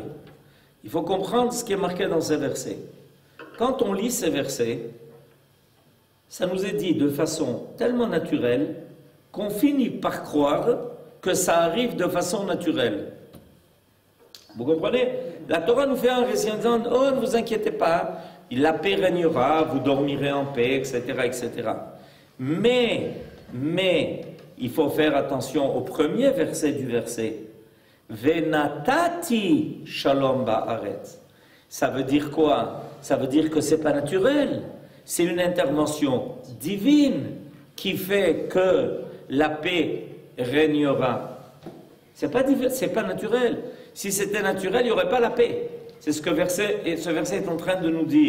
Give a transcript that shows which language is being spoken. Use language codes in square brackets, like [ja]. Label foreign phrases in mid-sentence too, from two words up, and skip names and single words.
[fr] Il faut comprendre ce qui est marqué dans ces versets. Quand on lit ces versets, ça nous est dit de façon tellement naturelle qu'on finit par croire que ça arrive de façon naturelle. Vous comprenez? La Torah nous fait un récit en disant « Oh, ne vous inquiétez pas, la paix régnera, vous dormirez en paix, etc. etc. » Mais, il faut faire attention au premier verset du verset. [he] ונתתי שלום בארץ. [fr] Ça veut dire quoi? Ça veut dire que ce n'est pas naturel. C'est une intervention divine qui fait que la paix régnera. Ce n'est pas naturel. Si c'était naturel, il n'y aurait pas la paix. C'est ce que ce verset est en train de nous dire.